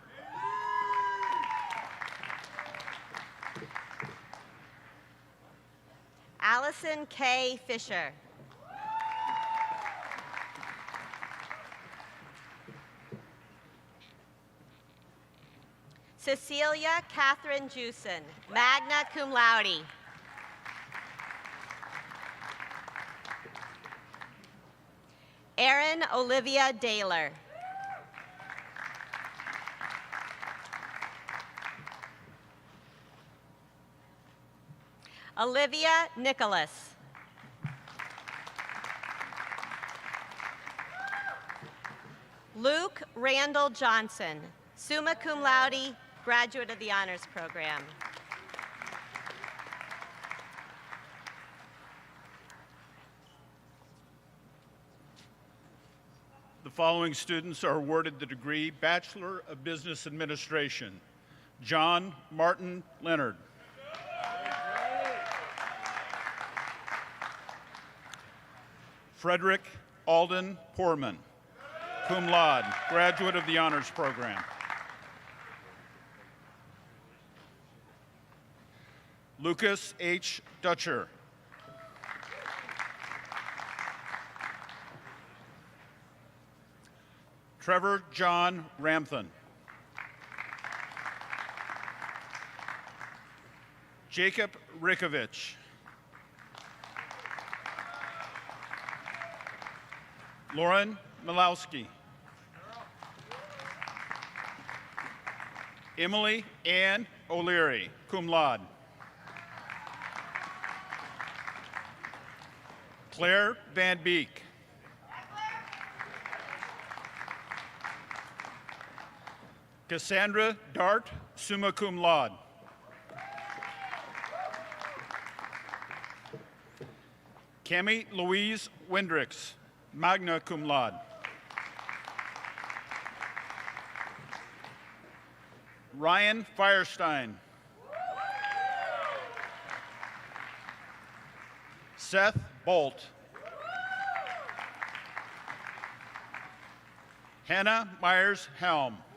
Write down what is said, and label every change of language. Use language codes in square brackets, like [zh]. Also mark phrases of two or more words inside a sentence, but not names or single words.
[en] Allison K. Fisher. Cecilia Catherine Jewson, [la] magna cum laude. [en] Erin Olivia Daler. Olivia Nicholas. Luke Randall Johnson, [la] summa cum laude, [en] graduate of the Honors Program. The following students are awarded the degree Bachelor of Business Administration. John Martin Leonard. Frederick Alden Poorman, [la] cum laude, [en] graduate of the Honors Program. Lucas H. Dutcher. Trevor John Ramthen. Jacob Rikovich. Lauren Milowski. Emily Ann O'Leary, [la] cum laude. [en] Claire Van Beek. Cassandra Dart, [la] summa cum laude. [en] Cami Louise Wendricks, [la] magna cum laude. [en] Ryan Firestein. Seth Bolt. Hannah Myers Helm.